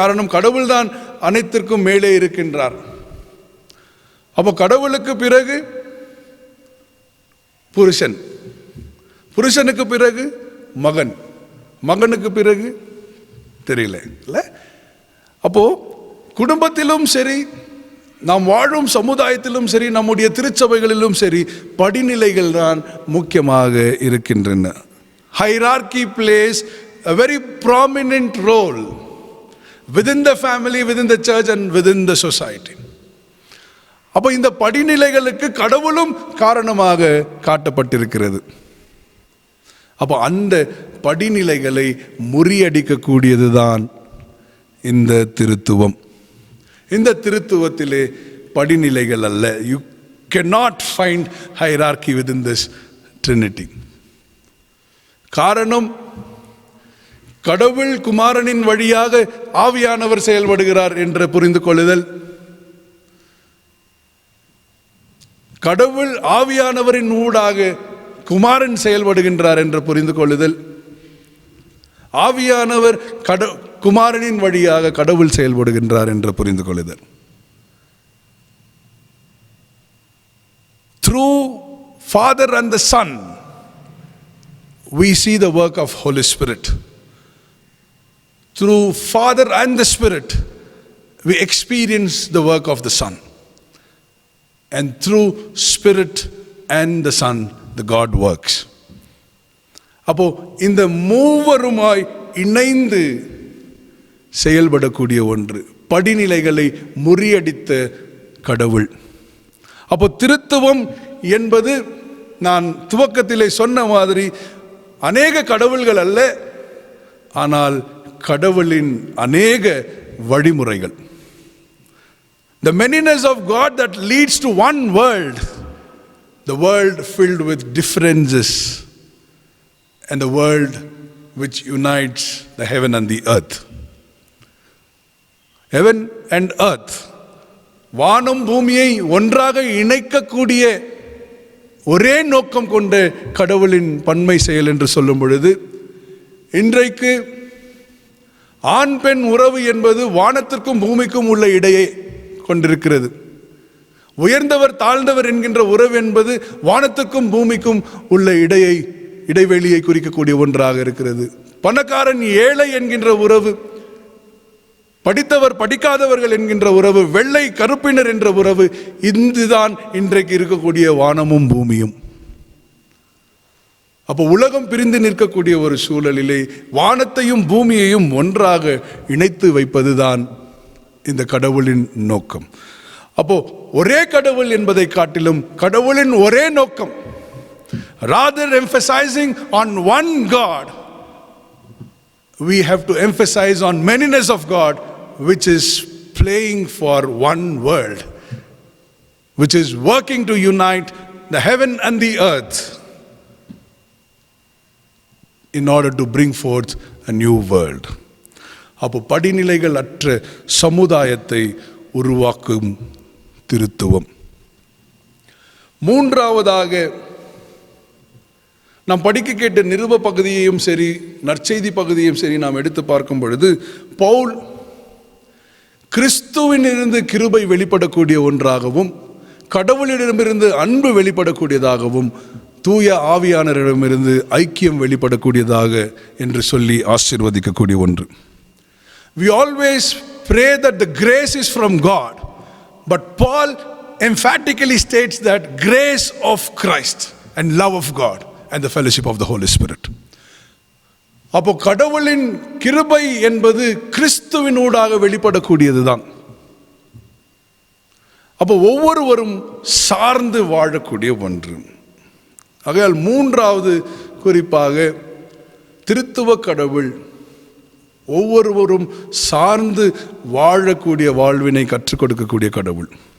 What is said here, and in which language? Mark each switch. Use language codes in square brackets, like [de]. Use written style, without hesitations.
[ta] காரணம், கடவுள்தான் அனைத்திற்கும் மேலே இருக்கின்றார். அப்போ கடவுளுக்கு பிறகு புருஷன், புருஷனுக்கு பிறகு மகன், மகனுக்கு பிறகு தெரியல இல்ல. அப்போ குடும்பத்திலும் சரி, நாம் வாழும் சமுதாயத்திலும் சரி, நம்முடைய திருச்சபைகளிலும் சரி, படிநிலைகள் தான் முக்கியமாக இருக்கின்றன. [en] Hierarchy plays a very prominent role within the family, within the church and within the society. [ta] அப்போ இந்த படிநிலைகளுக்கு கடவுளும் காரணமாக காட்டப்பட்டிருக்கிறது. அப்போ அந்த படிநிலைகளை முறியடிக்கக்கூடியதுதான் இந்த திருத்துவம். இந்த திருத்துவத்திலே படிநிலைகள் அல்ல. [en] You cannot find hierarchy within this Trinity. [ta] காரணம், கடவுள் குமாரனின் வழியாக ஆவியானவர் செயல்படுகிறார் என்று புரிந்து கொள்ளுதல், கடவுள் ஆவியானவரின் ஊடாக குமாரன் செயல்படுகின்றார் என்று புரிந்து கொள்ளுதல், ஆவியானவர் குமாரனின் வழியாக கடவுள் செயல்படுகின்றார் என்று புரிந்து கொள்ளுதல். [en] Through Father and the Son we see the work of Holy Spirit. Through Father and the Spirit we experience the work of the Son. And through Spirit and the Son the God works. [ta] அப்போ இந்த மூவருமாய் இணைந்து செயல்படக்கூடிய ஒன்று, படிநிலைகளை முறியடித்த கடவுள். அப்போ திருத்துவம் என்பது நான் துவக்கத்திலே சொன்ன மாதிரி அநேக கடவுள்கள் அல்ல, ஆனால் கடவுளின் அநேக வழிமுறைகள். [en] The manyness of God that leads to one world, the world filled with differences, and the world which unites the heaven and the earth. Heaven and earth, [ta] வானம் பூமியை ஒன்றாக இணைக்கக்கூடிய ஒரே நோக்கம் கொண்ட கடவுளின் பன்மை செயல் என்று சொல்லும் பொழுது, இன்றைக்கு ஆண் பெண் உறவு என்பது வானத்திற்கும் பூமிக்கும் உள்ள இடையை கொண்டிருக்கிறது. உயர்ந்தவர் தாழ்ந்தவர் என்கின்ற உறவு என்பது வானத்துக்கும் பூமிக்கும் உள்ள இடைவெளியை குறிக்கக்கூடிய ஒன்றாக இருக்கிறது. பணக்காரன் ஏழை என்கின்ற உறவு, படித்தவர் படிக்காதவர்கள் என்கின்ற உறவு, வெள்ளை கருப்பினர் என்ற உறவு, இதுதான் இன்றைக்கு இருக்கக்கூடிய வானமும் பூமியும். அப்போ உலகம் பிரிந்து நிற்கக்கூடிய ஒரு சூழலிலே வானத்தையும் பூமியையும் ஒன்றாக இணைத்து வைப்பதுதான் இந்த கடவுளின் நோக்கம். அப்போ ஒரே கடவுள் என்பதை காட்டிலும் கடவுளின் ஒரே நோக்கம், [en] rather emphasizing on one God, we have to emphasize on manyness of God, which is playing for one world, which is working to unite the heaven and the earth in order to bring forth a new world. [ta] அப்போ படிநிலைகள் அற்ற சமுதாயத்தை உருவாக்கும் திருத்துவம். மூன்றாவதாக நாம் படிக்க கேட்ட நிருப பகுதியையும் சரி நற்செய்தி பகுதியையும் சரி நாம் எடுத்து பார்க்கும் பொழுது, பவுல் கிறிஸ்துவினிலிருந்து கிருபை வெளிப்படக்கூடிய ஒன்றாகவும் கடவுளிடமிருந்து அன்பு வெளிப்படக்கூடியதாகவும் தூய ஆவியானவரிடமிருந்து ஐக்கியம் வெளிப்படக்கூடியதாக என்று சொல்லி ஆசீர்வதிக்கக்கூடிய ஒன்று. [en] We always pray that the grace is from God, but Paul emphatically states that grace of Christ and love of God and the fellowship of the Holy Spirit. [ta] அப்போ கடவுளின் கிருபை என்பது கிறிஸ்துவின் ஊடாக வெளிப்படக்கூடியதுதான். அப்போ ஒவ்வொருவரும் சார்ந்து வாழக்கூடிய ஒன்று. ஆகையால் மூன்றாவது குறிப்பாக திருத்துவ கடவுள் ஒவ்வொருவரும் சார்ந்து வாழக்கூடிய வாழ்வினை கற்றுக் கொடுக்கக்கூடிய கடவுள்.